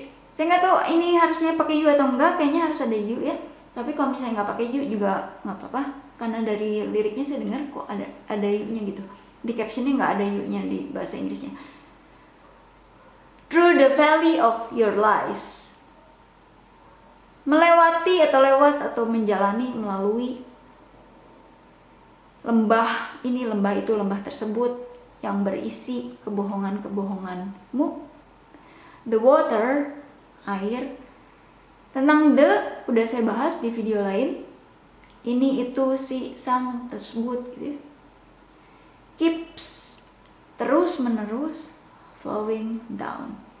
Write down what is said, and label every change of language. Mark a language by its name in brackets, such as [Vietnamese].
[Indonesian] Saya nggak tahu ini harusnya pakai you atau enggak, kayaknya harus ada you ya. Tapi kalau misalnya nggak pakai you juga nggak apa-apa, karena dari liriknya saya dengar kok ada you-nya gitu. Di captionnya nggak ada you-nya di bahasa Inggrisnya. [English] Through the valley of your lies. [Indonesian] Melewati atau lewat atau menjalani, melalui lembah ini, lembah itu, lembah tersebut yang berisi kebohongan-kebohonganmu. [English] The water, [Indonesian] air. Tentang the udah saya bahas di video lain. Ini, itu, si, sang, tersebut gitu ya. [English] Keeps, [Indonesian] terus menerus, [English] flowing down.